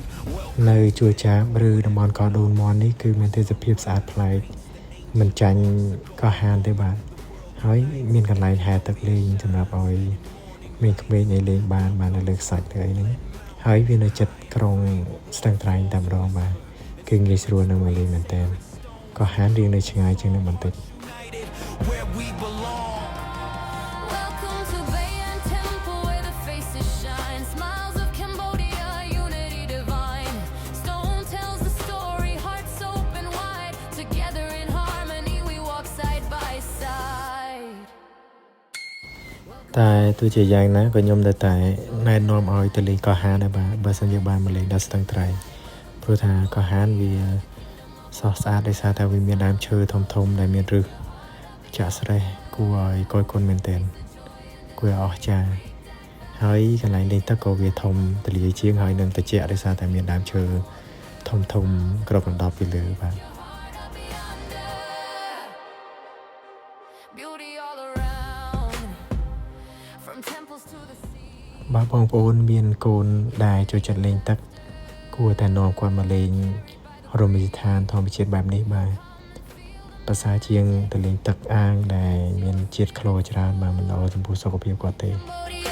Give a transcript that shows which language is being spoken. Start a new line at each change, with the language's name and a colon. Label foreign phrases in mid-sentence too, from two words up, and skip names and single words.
Khmer: នៅជួចាបឬតំបន់កោះដូនមន់នេះគឺមានទេសភាពស្អាតប្លែកមិនចាញ់កោះហានទេបាទហើយមានកន្លែងហែទឹកលេងសម្រាប់ឲ្យក្មេងៗឲ្យលេងបាននៅលើខ្សាច់ទៅអីហ្នឹងហើយវានៅចិត្តក្រុងស្ទឹងត្រែងតែម្ដងបាទគឺងាយស្រួលនៅមកលេងមែនតើកោះហានរៀងនៅឆ្ងាយជាងនេះបន្តិច
English: Where we belong. Welcome to Bayon Temple, where the faces shine. Smiles of Cambodia, unity divine. Stone tells the story, hearts open wide. Together in harmony, we walk side by side.
Khmer: តែទោះជាយ៉ាងណាក៏ខ្ញុំនៅតែណែនាំឲ្យទៅលេងកោះហានដែរបាទបើសិនជាបានមកលេងដល់ស្ទឹងត្រែងព្រោះថាកោះហានវាស្រស់ស្អាតដោយសារតែវាមានដើមឈើធំៗដែលមានឫសចាក់ស្រេះគួរឲ្យកយគុណមែនទែនគួរឲ្យអស្ចារ្យហើយកន្លែងលេងទឹកក៏វាធំទលាយជាងហើយនឹងត្រជាក់ដោយសារតែមានដើមឈើធំៗគ្របដណ្ដប់ពីលើបាទ
English: Beauty all around, from temples to the sea.
Khmer: បាទបងប្អូនមានកូនដែលចូលចិត្តលេងទឹកគួរតែនាំគាត់មកលេងរមណីយដ្ឋានធម្មជាតិបែបនេះបាទប្រសើរជាងទៅលេងទឹកអាងដែលមានជាតិក្លូច្រើនបាទមិនល្អចំពោះសុខភាពគាត់ទេ